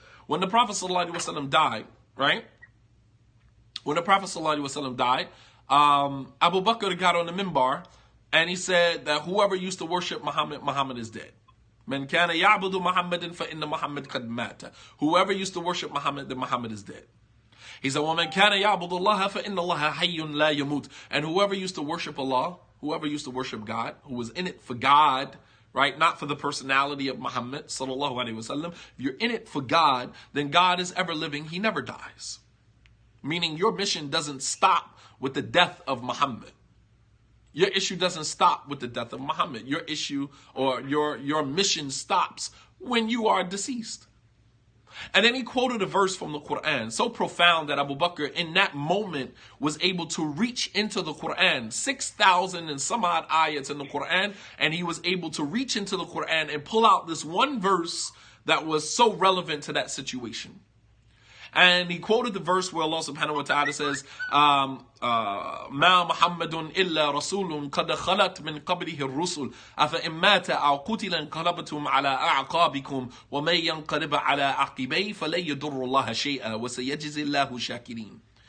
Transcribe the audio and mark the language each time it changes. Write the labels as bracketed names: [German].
[English] When the Prophet ﷺ died, right? When the Prophet ﷺ died, Abu Bakr got on the minbar and he said that whoever used to worship Muhammad, Muhammad is dead. [Arabic] Man kana ya'budu Muhammadan fa inna Muhammad qad mata. [English] Whoever used to worship Muhammad, then Muhammad is dead. He said, [Arabic] وَمَنْ كَانَ يَعْبُدُ اللَّهَ فَإِنَّ اللَّهَ حَيٌّ لَا يَمُوتُ. [English] And whoever used to worship Allah, whoever used to worship God, who was in it for God, right? Not for the personality of Muhammad sallallahu alaihi wasallam. If you're in it for God, then God is ever living. He never dies. Meaning your mission doesn't stop with the death of Muhammad. Your issue doesn't stop with the death of Muhammad. Your issue or your mission stops when you are deceased. And then he quoted a verse from the Quran, so profound that Abu Bakr in that moment was able to reach into the Quran, 6,000 and some odd ayats in the Quran, and he was able to reach into the Quran and pull out this one verse that was so relevant to that situation. And he quoted the verse where Allah subhanahu wa ta'ala says, [Arabic] مَا مُحَمَّدٌ إِلَّا رَسُولٌ قَدْ خَلَتْ مِنْ قَبْلِهِ الرُّسُلُ أَفَإِنْ مَاتَ أَوْ قُتِلَ انْقَلَبْتُمْ عَلَىٰ أَعْقَابِكُمْ وَمَنْ يَنْقَلِبْ عَلَىٰ عَقِبَيْهِ فَلَنْ يَضُرَّ اللَّهَ شَيْئًا وَسَيَجْزِي اللَّهُ الشَّاكِرِينَ.